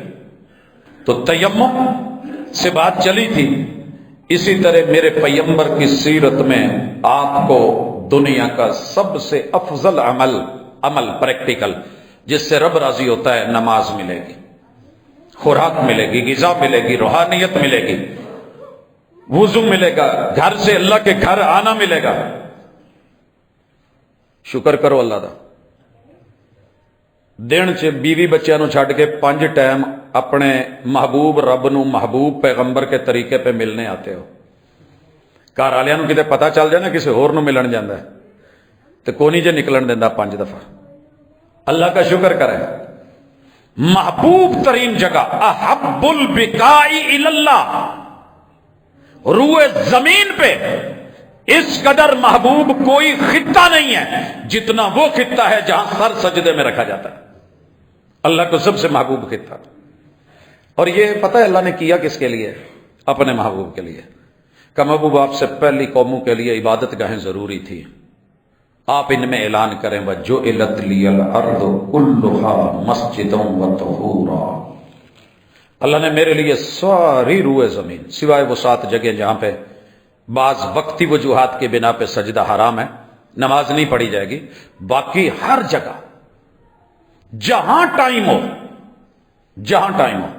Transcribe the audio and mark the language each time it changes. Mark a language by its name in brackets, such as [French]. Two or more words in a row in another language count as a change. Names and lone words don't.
[Urdu] تو تیمم سے بات چلی تھی، اسی طرح میرے پیغمبر کی سیرت میں آپ کو دنیا کا سب سے افضل عمل پریکٹیکل جس سے رب راضی ہوتا ہے، نماز ملے گی، خوراک ملے گی، غذا ملے گی، روحانیت ملے گی۔ وضو ملے گا، گھر سے اللہ کے گھر آنا ملے گا. [Punjabi] شکر کرو اللہ دا. دن چ بیوی بچیاں نو چھڈ کے 5 ٹائم اپنے محبوب رب نو [Urdu] محبوب پیغمبر کے طریقے پہ ملنے آتے ہو. [Punjabi] گھر والوں نو کتے پتہ چل جائے نا کسی ہور نو ملن جاندہ ہے تو کونی جے نکلن دیندا 5 دفعہ. [Urdu] اللہ کا شکر کرے. محبوب ترین جگہ [Arabic] احب البقاء الی اللہ، [Urdu] روئے زمین پہ اس قدر محبوب کوئی خطہ نہیں ہے جتنا وہ خطہ ہے جہاں سر سجدے میں رکھا جاتا ہے. اللہ کو سب سے محبوب خطہ. اور یہ پتہ ہے اللہ نے کیا کس کے لیے؟ اپنے محبوب کے لیے. کہ محبوب آپ سے پہلی قوموں کے لیے عبادت گاہیں ضروری تھی، آپ ان میں اعلان کریں [Arabic] وَجُعِلَتْ لِيَ الْأَرْضُ كُلُّهَا مَسْجِدًا وَطَهُورًا. [Urdu] اللہ نے میرے لیے ساری روئے زمین سوائے وہ 7 جگہ جہاں پہ بعض وقتی وجوہات کی بنا پہ سجدہ حرام ہے، نماز نہیں پڑھی جائے گی، باقی ہر جگہ جہاں ٹائم ہو، جہاں ٹائم ہو.